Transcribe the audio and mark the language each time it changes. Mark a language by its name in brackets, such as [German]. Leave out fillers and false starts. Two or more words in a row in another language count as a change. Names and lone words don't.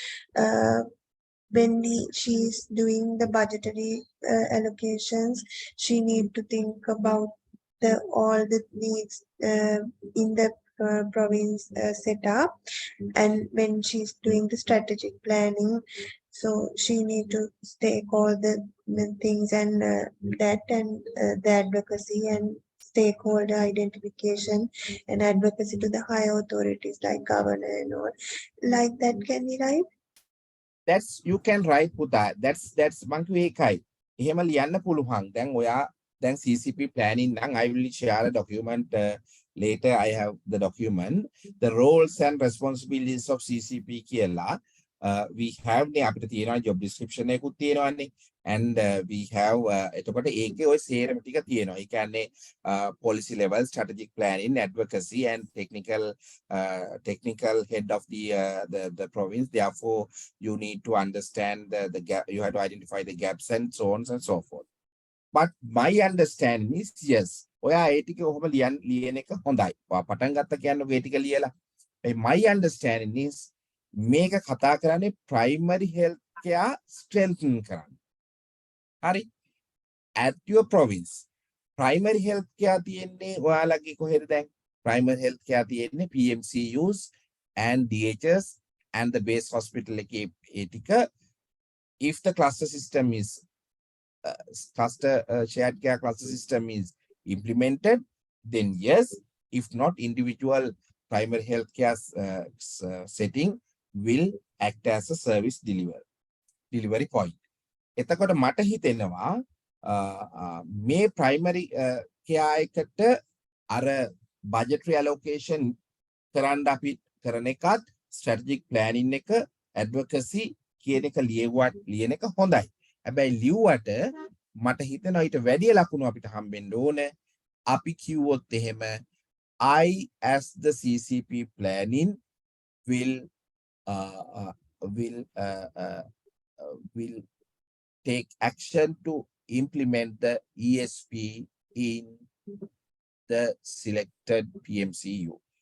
[English] when she's doing the budgetary allocations, she need to think about all the needs in the province setup, and when she's doing the strategic planning, so she need to take all the things and the advocacy and stakeholder identification and advocacy to the higher authorities like governor and all like that. Can we write? That's you can write පුතා. That's [Sinhala] මං කිව්වේ ඒකයි. එහෙම ලියන්න පුළුවන්. දැන් ඔයා දැන් CCP planning නම් [English] I will share a document later. I have the document, the roles and responsibilities of CCP කියලා we have [Sinhala] නේ අපිට තියෙනවා [English] job description [Sinhala] එකකුත් තියෙනවානේ, [English] and we have [Sinhala] එතකොට ඒකේ ඔය සේරම ටික තියෙනවා. ඒ කියන්නේ [English] policy level, strategic planning, advocacy and technical head of the province. Therefore you need to understand the gap, you have to identify the gaps and so on and so forth. But my understanding is yes, [Sinhala] ඔයා ඒ ටික කොහොම ලියන එක හොඳයි. ඔයා පටන් ගත්ත කියන්නේ ඔය ටික ලියලා. [English] My understanding is [Sinhala] මේක කතා කරන්නේ [English] primary health care strengthen කරන්න. [Sinhala] හරි. [English] At your province primary health care [Sinhala] තියෙන්නේ ඔයාලගේ කොහෙද දැන්? [English] Primary health care තියෙන්නේ PMCUs and DHS and the base hospital [Sinhala] එකේ ඒ ටික. [English] If the cluster system is shared care cluster system is implemented, then yes. If not, individual primary health care setting will act as a service delivery point. [Sinhala] එතකොට මට හිතෙනවා මේ [English] primary care [Sinhala] එකට අර [English] budgetary allocation [Sinhala] කරන්න අපි කරන එකත් [English] strategic planning [Sinhala] එක advocacy කියන එක ලියන එක හොඳයි. හැබැයි ලියුවට මට හිතෙනවා ඊට වැඩි ලකුණු අපිට හම්බෙන්න ඕනේ. අපි කිව්වොත් එහෙම [English] I as the CCP planning will take action to implement the ESP in the selected PMCU.